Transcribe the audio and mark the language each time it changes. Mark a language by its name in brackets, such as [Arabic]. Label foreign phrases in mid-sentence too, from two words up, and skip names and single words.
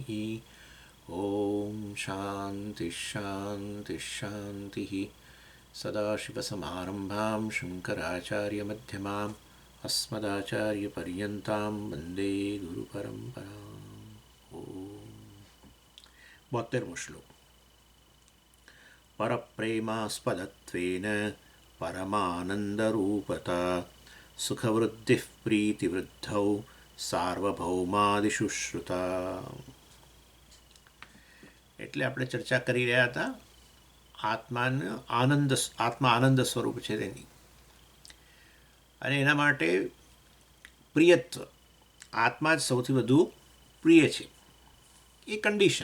[Sanskrit] ॐ शान्तिः शान्तिः शान्तिः। सदाशिवसमारम्भां शङ्कराचार्यमध्यमाम् अस्मदाचार्यपर्यन्तां वन्दे गुरुपरम्पराम्। [Gujarati] 72 શ્લોક. [Sanskrit] પરપ્રેમાસ્પદત્વેન પરમાનંદરૂપતા સુખવૃદ્ધિઃ પ્રીતિવૃદ્ધૌ સાર્વભૌમાદિષુ શ્રુતા. [Gujarati] એટલે આપણે ચર્ચા કરી રહ્યા હતા આત્મા આનંદ સ્વરૂપ છે તેની, અને એના માટે પ્રિયત્વ, આત્મા જ સૌથી વધુ પ્રિય છે એ કન્ડિશન.